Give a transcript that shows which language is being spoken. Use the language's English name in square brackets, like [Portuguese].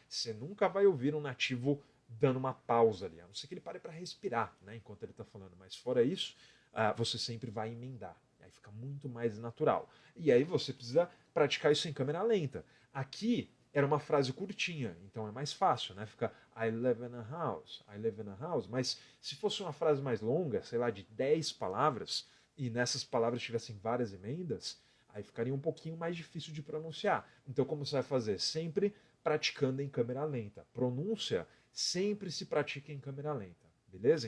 [Portuguese] Você nunca vai ouvir um nativo dando uma pausa ali, a não ser que ele pare para respirar, né? Enquanto ele está falando, mas fora isso, você sempre vai emendar. Aí fica muito mais natural. E aí você precisa praticar isso em câmera lenta. Aqui era uma frase curtinha, então é mais fácil, né? Fica [English] I live in a house, I live in a house. [Portuguese] Mas se fosse uma frase mais longa, sei lá, de 10 palavras, e nessas palavras tivessem várias emendas, aí ficaria um pouquinho mais difícil de pronunciar. Então como você vai fazer? Sempre praticando em câmera lenta. Pronúncia sempre se pratica em câmera lenta. Beleza?